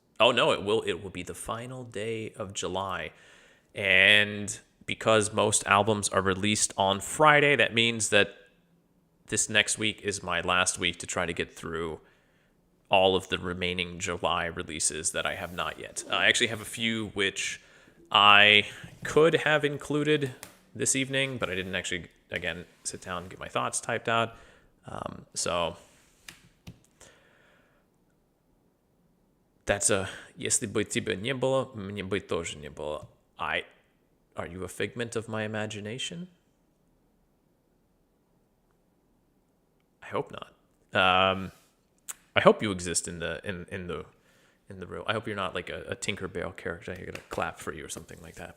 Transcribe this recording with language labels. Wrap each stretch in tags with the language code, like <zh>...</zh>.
<en>Oh no, it will be the final day of July. And because most albums are released on Friday, that means that this next week is my last week to try to get through all of the remaining July releases that I have not yet. I actually have a few which I could have included this evening, but I didn't actually, again, sit down and get my thoughts typed out. So that's a</en> <ru>«Если бы тебя не было,</ru> <en>мне бы тоже не было». Are you a figment of my imagination? I hope not. I hope you exist in the real. I hope you're not like a Tinkerbell character. You're gonna clap for you or something like that.</en>